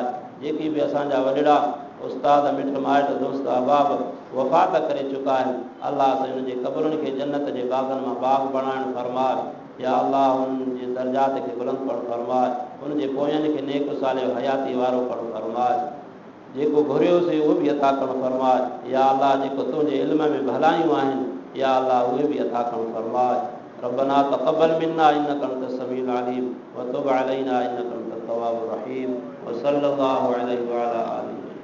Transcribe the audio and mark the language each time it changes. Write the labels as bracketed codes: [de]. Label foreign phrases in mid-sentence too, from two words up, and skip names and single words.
[sd] जेकी बि असांजा वॾड़ा उस्ताद मिट माइट दोस्त अहबाब वफ़ात करे चुका आहिनि अलाह साईं उन्हनि जे क़बरुनि खे जन्नत जे बाग़नि मां बाग़ बणाइणु फरमाए। या अलाह उन्हनि जे दर्जात खे बुलंद करणु फरमाए। उनजे पोयनि खे नेक सालियो हयाती वारो करणु फरमाए। जेको घुरियोसीं उहो बि अता करणु फरमाए। या अलाह जेको तुंहिंजे इल्म में भलायूं आहिनि या अलाह उहे बि अता करणु फरमाए। [ar] ربنا تقبل منا إنك أنت السميع العليم وتب علينا إنك أنت التواب الرحيم وصلى الله عليه وعلى آله